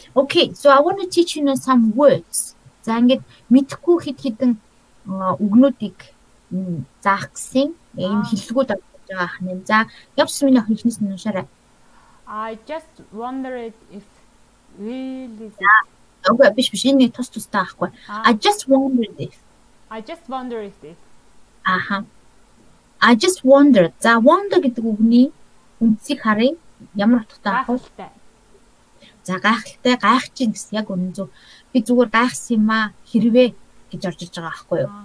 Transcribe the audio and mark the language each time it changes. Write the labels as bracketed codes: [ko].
[en] Okay, so I want to teach you some words. [mn] За ингээд мэдхгүй хэд хэдэн үгнүүдийг заах гэсэн ийм хэллэгүүд орж байгаа хань. За явж миний хэлнээс нь уншаарай. [en] I just wondered if really [mn] Okay, биш энэ тус тустай байхгүй. [en] I just wondered if. I just wondered. [mn] За wonder гэдэг үгний үндсийг харъя. Ямар утгатай ах вэ? За гайхалтай гайхаж гэсэн яг үнэн зөв. Би зүгээр гайхсан юм аа хэрвээ гэж орж иж байгаа байхгүй юу?